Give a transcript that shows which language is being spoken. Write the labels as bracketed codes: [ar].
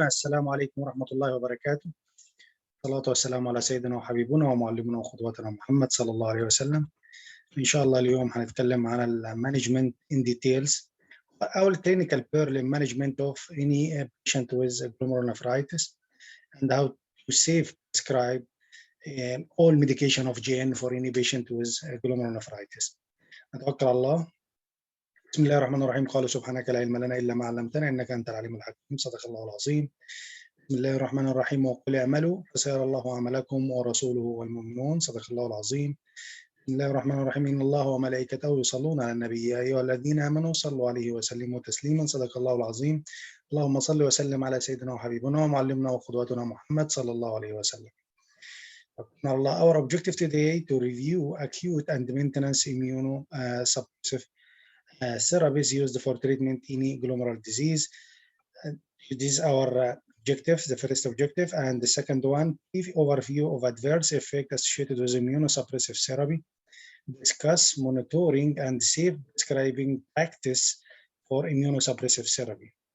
[ar] السلام عليكم ورحمة الله وبركاته. الصلاة والسلام على سيدنا وحبيبنا ومعلمنا وقدوتنا محمد صلى الله عليه وسلم. إن شاء الله اليوم هنتكلم عن المانجمنت [en] in details [ar] أو [en] clinical pearl management of any patient with glomerulonephritis and how to safe prescribe all medication of GN for any patient with glomerulonephritis. [ar] نتوكل على الله. بسم الله الرحمن الرحيم. قال سبحانك لا علم لنا إلا ما علمتنا إنك أنت العليم الحكيم. صدق الله العظيم. بسم الله الرحمن الرحيم. وقل اعملوا فسيرى الله عملكم ورسوله والمؤمنون. صدق الله العظيم. بسم الله الرحمن الرحيم. إن الله وملائكته يصلون على النبي يا أيها الذين آمنوا صلوا عليه وسلموا تسليما. صدق الله العظيم. اللهم صل وسلم على سيدنا وحبيبنا ومعلمنا وقدوتنا محمد صلى الله عليه وسلم. [en] Our objective today to review acute and maintenance immunosuppressive therapies used for treatment in glomerular disease. This is our objective, the first objective, and the second one, brief overview of adverse effects associated with immunosuppressive therapy, discuss monitoring and safe prescribing practice for immunosuppressive therapy.